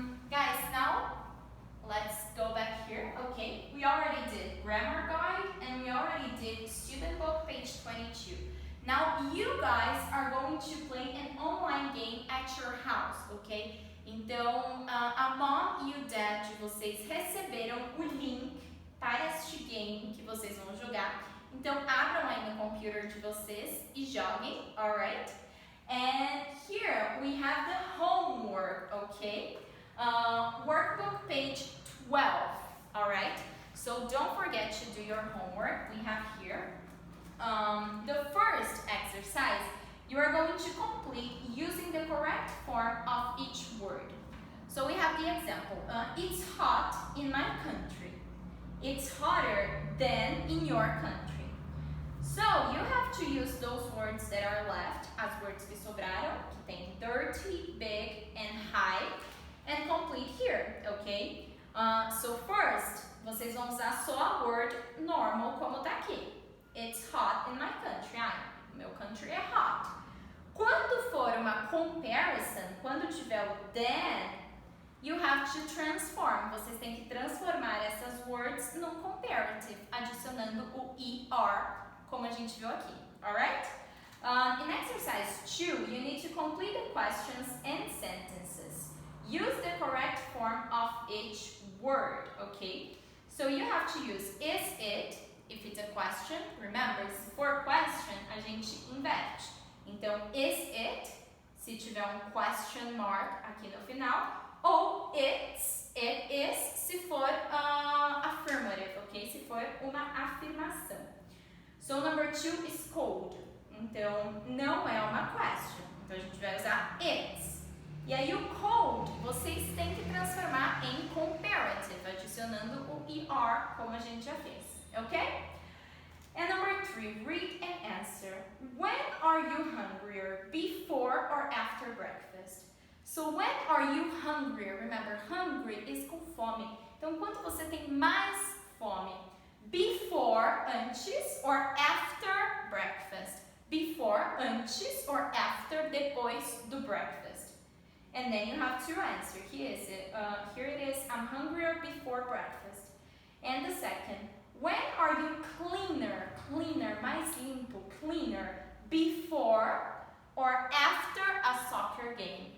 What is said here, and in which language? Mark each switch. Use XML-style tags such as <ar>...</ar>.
<en>Guys, now let's go back here. Okay, we already did grammar guide and we already did student book page 22. Now you guys are going to play an online game at your house, ok?</en> <pt>Então, a mom e o dad de vocês receberam o link para este game que vocês vão jogar. Então, abram aí no computer de vocês e joguem, alright?</pt> <en>And here we have the homework, okay? Workbook page 12, alright? So don't forget to do your homework. We have here the first exercise. You are going to complete using the correct form of each word. So we have the example. It's hot in my country. It's hotter than in your country. So you have to use those words that are left, as words</en> <pt>que sobraram, que tem</pt> <en>dirty, big, and high, and complete here, okay? So first,</en> <pt>vocês vão usar só a word normal como tá aqui.</pt> <en>It's hot in my country.</en> <pt>Meu country é hot. Quando for uma comparison, quando tiver o than,</pt> <en>you have to transform.</en> <pt>Vocês têm que transformar essas words num comparative, adicionando o ER, como a gente viu aqui.</pt> <en>Alright? In exercise 2, you need to complete the questions and sentences. Use the correct form of each word, okay? So you have to use is it, if it's a question. Remember,</en> <pt>se for question, a gente inverte. Então, is it, se tiver um question mark aqui no final, ou it's, it is, se for affirmative, ok? Se for uma afirmação.</pt> <en>So, number 2 is cold.</en> <pt>Então, não é uma question. Então, a gente vai usar it's. E aí, o cold, vocês têm que transformar em comparative, adicionando o ER, como a gente já fez, ok?</pt> <en>And number 3, read and answer. When are you hungrier, before or after breakfast? So, when are you hungrier? Remember, hungry is</en> <pt>com fome. Então, quando você tem mais fome?</pt> <en>Before,</en> <pt>antes,</pt> <en>or after breakfast? Before,</en> <pt>antes,</pt> <en>or after,</en> <pt>depois do</pt> <en>breakfast? And then you have to answer. Here it is, I'm hungrier before breakfast. And the second, when are you cleaner,</en> <pt>mais limpo,</pt> <en>cleaner, before or after a soccer game?</en>